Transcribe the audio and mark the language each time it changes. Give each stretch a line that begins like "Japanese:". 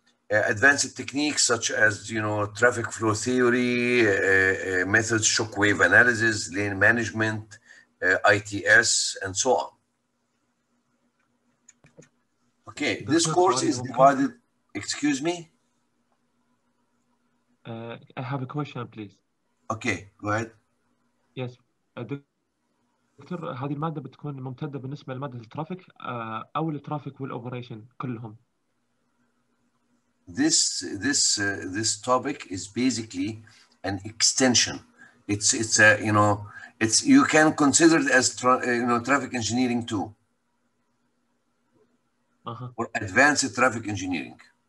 English: Advanced techniques such as traffic flow theory, methods, shockwave analysis, lane management, ITS, and so on. Okay, this course is divided. Excuse me. I have a question, please. Okay, go ahead.
Arabic: Yes, دكتور هذه المادة بتكون ممتدة بالنسبة لمادة الترافيك أو الترافيك والأوبريشن كلهم.
English: This topic is basically an extension. It's you can consider it as traffic engineering too, or advanced traffic engineering.